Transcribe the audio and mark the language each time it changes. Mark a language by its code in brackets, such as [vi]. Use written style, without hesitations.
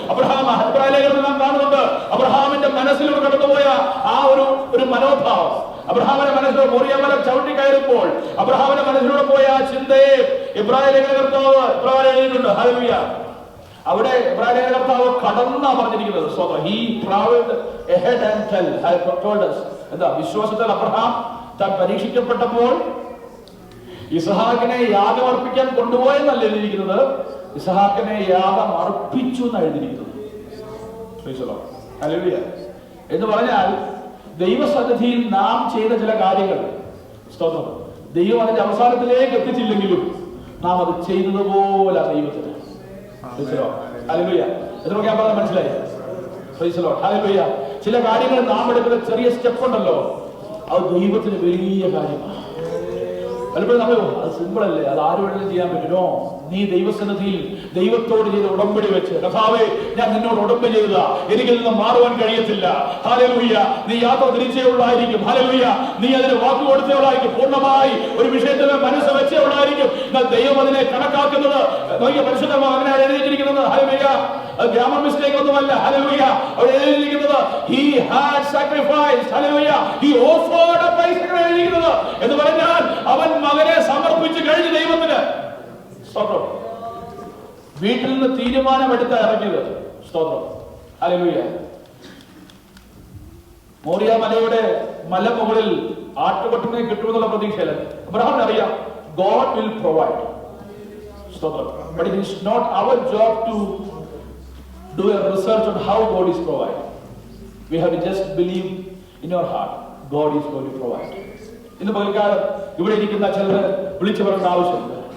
[ml] അബ്രഹാമിനെ നാം കാണുന്നുണ്ട്. അബ്രഹാമിന്റെ മനസ്സിലൂടെ കടന്നുപോയ ആ ഒരു മനോഭാവം, അബ്രഹാമിന്റെ മനസ്സിലൂടെ മോറിയാമല ചവിട്ടി കയറുമ്പോൾ അബ്രഹാമിന്റെ മനസ്സിലൂടെ പോയ ആ ചിന്തയെ ഇബ്രാഹിം കർത്താവ് എഴുതിയിട്ടുണ്ട്. ഹല്ലേലൂയ. അവിടെ ഇബ്രാഹിം കർത്താവ് കടന്നാ പറഞ്ഞിരിക്കുന്നത്. [en] He traveled ahead and told us. [ml] എന്താ വിശ്വാസത്തിൽ അബ്രഹാം താൻ പരീക്ഷിക്കപ്പെട്ടപ്പോൾ ഇസ്ഹാക്കിനെ യാഗം അർപ്പിക്കാൻ കൊണ്ടുപോയെന്നല്ല എഴുതിയിരിക്കുന്നത്, ഇസ്ഹാക്കിനെ യാഗം അർപ്പിച്ചു എന്നാണ് എഴുതിയിരിക്കുന്നത്. ഹല്ലേലൂയ. എന്ന് പറഞ്ഞാൽ ദൈവസന്നിധിയിൽ നാം ചെയ്ത ചില കാര്യങ്ങൾ, സ്തോത്രം, ദൈവം അതിന്റെ അവസാനത്തിലേക്ക് എത്തിച്ചില്ലെങ്കിലും നാം അത് ചെയ്തതുപോലെ ദൈവത്തിന്. ഹല്ലേലൂയ. എത്ര ഞാൻ പറഞ്ഞത് മനസ്സിലായി? [en] Praise the Lord. [ml] ഹല്ലേലൂയ. ചില കാര്യങ്ങൾ നാം എടുക്കുന്ന ചെറിയ സ്റ്റെപ്പ് ഉണ്ടല്ലോ, അത് ദൈവത്തിന് വലിയ കാര്യമാണ്. പലപ്പോഴും നമ്മൾ അത് സിമ്പിൾ അല്ലേ, അത് ആരും വേണമെങ്കിലും ചെയ്യാൻ പറ്റുമോ? നീ ദൈവസന്നിധിയിൽ ദൈവത്തോട് ചെയ്ത് ഉടമ്പടി വെച്ച്, കർത്താവേ ഞാൻ നിന്നോട് ഉടമ്പടി ചെയ്തതാ, എനിക്കിൽ നിന്ന് മാറുവാൻ കഴിയത്തില്ല. ഹല്ലേലൂയ. നീ യാത്ര തിരിച്ചേ ഉള്ളായിരിക്കും. ഹല്ലേലൂയ. നീ അതിന് വാക്ക് കൊടുത്തേ ഉള്ളായിരിക്കും. പൂർണ്ണമായി ഒരു വിഷയത്തിന് മനസ്സ് വെച്ചേ ഉള്ളായിരിക്കും. എന്നാൽ ദൈവം അതിനെ കണക്കാക്കുന്നത് നോക്കിയ പരിശുദ്ധമായി അങ്ങനെ എഴുതിയിരിക്കുന്നത്. ഹല്ലേലൂയ. അത് ഗ്രാമർ മിസ്റ്റേക്ക് ഒന്നുമല്ല. ഹല്ലേലൂയ. അവിടെ എഴുതിയിരിക്കുന്നത് [en] he had sacrificed. [ml] Hallelujah. [en] he offered up Isaac [ml] എഴുതിയിരിക്കുന്നത് എന്ന് പറഞ്ഞാൽ അവൻ മകനെ സമർപ്പിച്ച് കഴിഞ്ഞ് ദൈവത്തിന്. സ്തോത്രം. വീട്ടിൽ നിന്ന് തീരുമാനമെടുത്ത ഇറങ്ങിയത്. സ്തോത്രം. ഹല്ലേലൂയ. മോറിയ മലയുടെ മലമുകളിൽ ആട്ടുകൊട്ടിനെ കിട്ടുമെന്നുള്ള പ്രതീക്ഷയില്ല. അബ്രഹാമിന് അറിയാം [en] God will provide. [ml] സ്തോത്രം. [en] But it is not our job to do a research on how God is providing. We have to just believe in your heart God is going to provide. [ml] ഇന്ന് പകൽക്കാലം ഇവിടെ ഇരിക്കുന്ന ചിലർ വിളിച്ചു പറയേണ്ട ആവശ്യമില്ല.